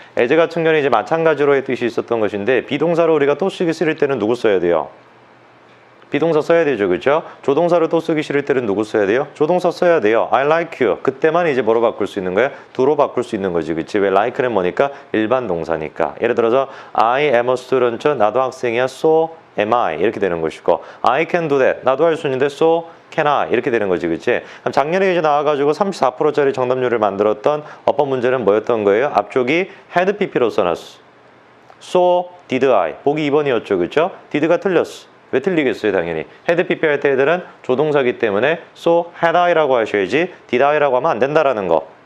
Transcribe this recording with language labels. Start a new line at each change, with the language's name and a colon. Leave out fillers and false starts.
Korean: as 같은 경우는 이제 마찬가지로의 뜻이 있었던 것인데 비동사로 우리가 또 쓰기 싫을 때는 누구 써야 돼요? 비동사 써야 되죠, 그렇죠? 조동사를 또 쓰기 싫을 때는 누구 써야 돼요? 조동사 써야 돼요.
English: I like you.
Korean: 그때만 이제 뭐로 바꿀 수 있는 거야? do로 바꿀 수 있는 거지, 그렇지? 왜 like는 뭐니까? 일반 동사니까. 예를 들어서
English: I am a student.
Korean: 나도 학생이야.
English: So am I.
Korean: 이렇게 되는 것이고
English: I can do that.
Korean: 나도 할 수 있는데
English: so can I.
Korean: 이렇게 되는 거지, 그렇지? 그럼 작년에 이제 나와가지고 34%짜리 정답률을 만들었던 어법 문제는 뭐였던 거예요? 앞쪽이 had pp로 써놨어.
English: So did I.
Korean: 보기 2번이었죠, 그렇죠? did가 틀렸어. 왜 틀리겠어요? 당연히. had pp 할 때 애들은 조동사기 때문에
English: so had I
Korean: 라고 하셔야지
English: did I
Korean: 라고 하면 안 된다라는 거.